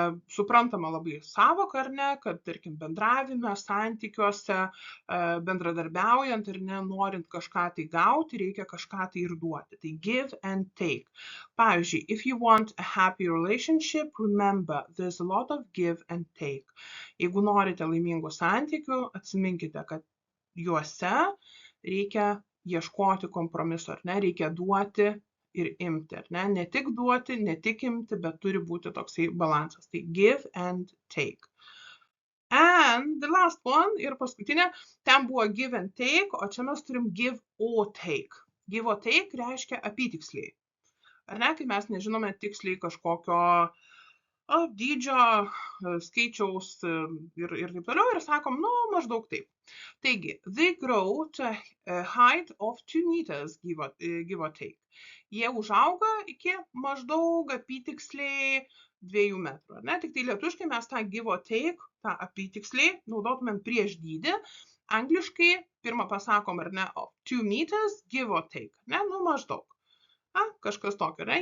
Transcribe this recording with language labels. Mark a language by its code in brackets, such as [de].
[lt] Suprantama labai sąvoka, ar ne, kad, tarkim, bendravime, santykiuose, bendradarbiaujant, ar ne, norint kažką tai gauti, reikia kažką tai ir duoti. Tai [en] give and take. [lt] Pavyzdžiui, [en] if you want a happy relationship, remember, there's a lot of give and take. [lt] Jeigu norite laimingų santykių, atsiminkite, kad juose reikia ieškoti kompromiso, ar ne, reikia duoti ir imti, ar ne? Ne tik duoti, ne tik imti, bet turi būti toksai balansas. Tai [en] give and take. And the last one, [lt] ir paskutinė, ten buvo [en] give and take, [lt] o čia mes turim [en] give or take. [lt] Give or take reiškia apytiksliai. Ar ne, kai mes nežinome tiksliai kažkokio dydžio, skaičiaus ir taip toliau, ir sakom, maždaug taip. Taigi, [en] they grow to a height of 2 meters, give or take. [lt] Jie užauga iki maždaug apytiksliai 2 metrų. Ne? Tik tai lietuviškai mes tą give or take, tą apytiksliai, naudotumėm prieš dydį. Angliškai pirmą pasakom, ar ne, [en] 2 meters, give or take. [lt] Ne? Maždaug. Kažkas tokio, ne?